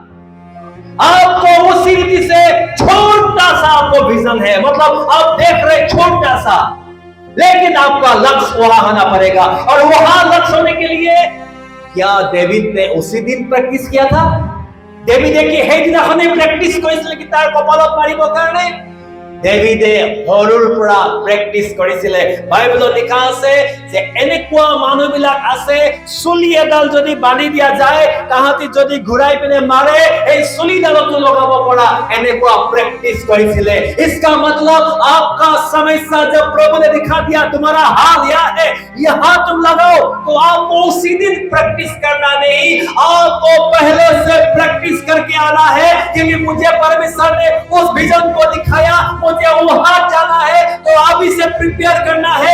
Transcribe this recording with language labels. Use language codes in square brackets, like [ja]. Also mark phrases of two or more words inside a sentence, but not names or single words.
[hi] आपको उसी रीति से छोटा सा आपको विजन है, मतलब आप देख रहे छोटा सा, लेकिन आपका लक्ष्य वहां होना पड़ेगा। और वहां लक्ष्य होने के लिए क्या डेविड ने उसी दिन प्रेक्टिस किया था? [as] डेविडे কি সেইদিনাখনে প্ৰেক্টিস কৰিছিল কি তাৰ কপালত মাৰিব কাৰণে? ডেভিডে সৰুৰ পৰা প্ৰেক্টিস কৰিছিলে। বাইবেলত লিখা আছে যে এনেকুৱা মানুহবিলাক আছে, চুলি এডাল যদি বান্ধি দিয়া যায়, তাহাঁতি যদি ঘূৰাই পিনে মাৰে এই চুলিডালতো লগাব পৰা এনেকুৱা প্ৰেক্টিস কৰিছিলে। [hi] इसका मतलब आपका समस्या जब प्रभु ने दिखा दिया तुम्हारा हाल यह है, यहाँ तुम लगाओ, तो आपको उसी दिन प्रैक्टिस करना नहीं, आपको पहले से प्रैक्टिस करके आना है, क्योंकि मुझे परमेश्वर ने उस विजन को दिखाया, मुझे वहां जाना है, तो अभी से प्रिपेयर करना है।